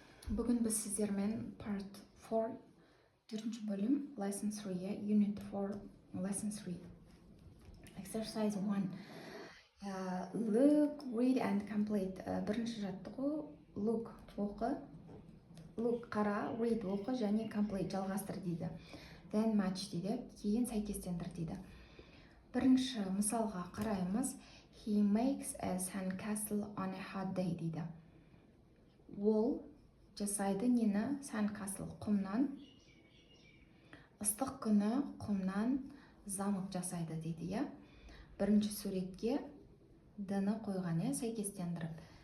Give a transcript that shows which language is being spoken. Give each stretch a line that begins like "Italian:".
Kazakh: Бүгін біз сіздермен
English: part 4
Kazakh: 4-ші бөлім
English: lesson 3 unit 4 lesson 3 exercise 1 look, read and complete.
Kazakh: Бірінші жаттығу
English: look
Kazakh: оқы,
English: look
Kazakh: қара,
English: read
Kazakh: оқы және
English: complete
Kazakh: жалғастыр дейді.
English: Then match
Kazakh: дейді, кейін сәйкестендір дейді. Бірінші мысалға қараймыз.
English: He makes a sandcastle on a hot day
Kazakh: дейді. Ол жасайды нені? Sandcastle құмнан. Ыстық күні құмнан замок жасайды дейді, я. Бірінші суретке д-ны қойған, я, сәйкестендіріп.